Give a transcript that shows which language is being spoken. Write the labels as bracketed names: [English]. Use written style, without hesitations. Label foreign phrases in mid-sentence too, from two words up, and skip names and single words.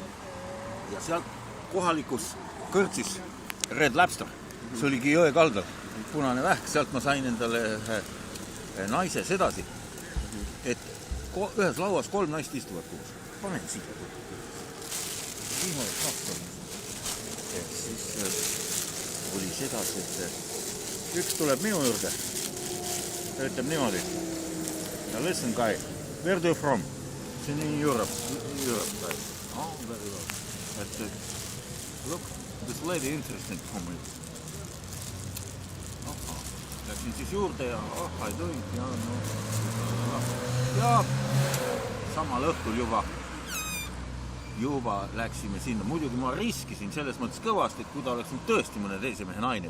[Estonian] Ja seal kohalikus kõrtsis Red Lobster, see oligi jõe kaldal, punane vähk, sealt ma sain endale naise sedasi, et ühes lauas 3 naist istuvad koos. Panen siia. Ja siis oli sedasi, et üks tuleb minu juurde, ta ütleb niimoodi. [English] Listen, guy, where do you from? [Estonian] See on [English] in Europe. Oh, very well. But look, this lady interesting for me. [Estonian] Läksin siis juurde ja [English] I doing. [Estonian] Ja samal õhtul juba läksime sinna. Muidugi ma riskisin selles mõttes kõvasti, et kui ta oleks tõesti mõne teise mehe naine.